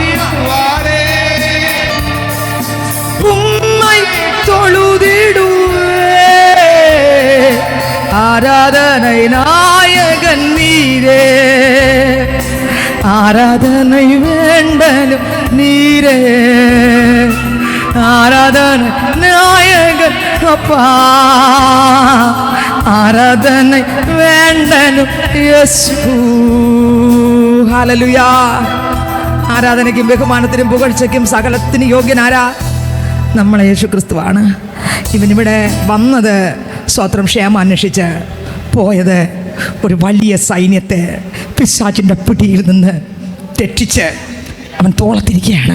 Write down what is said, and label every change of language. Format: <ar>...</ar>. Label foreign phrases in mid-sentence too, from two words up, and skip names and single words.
<ta>உம்மை தொழுதிடுவேன், ஆராதனை நாயகன் நீரே, ஆராதனை வேண்டனும் நீரே, ஆராதனை நாயகன் அப்பா, ஆராதனை வேண்டனும் யேசு.</ta> <ml>ഹല്ലേലൂയ. ആരാധനയ്ക്കും ബഹുമാനത്തിനും പുകഴ്ചയ്ക്കും സകലത്തിനും യോഗ്യനാരാ? നമ്മളെ യേശു ക്രിസ്തുവാണ്. ഇവനിവിടെ വന്നത് സ്വത്രം ക്ഷേമം അന്വേഷിച്ച് പോയത് ഒരു വലിയ സൈന്യത്തെ പിശാചിൻ്റെ പിടിയിൽ നിന്ന് തെറ്റിച്ച് അവൻ തോളത്തിരിക്കുകയാണ്.</ml>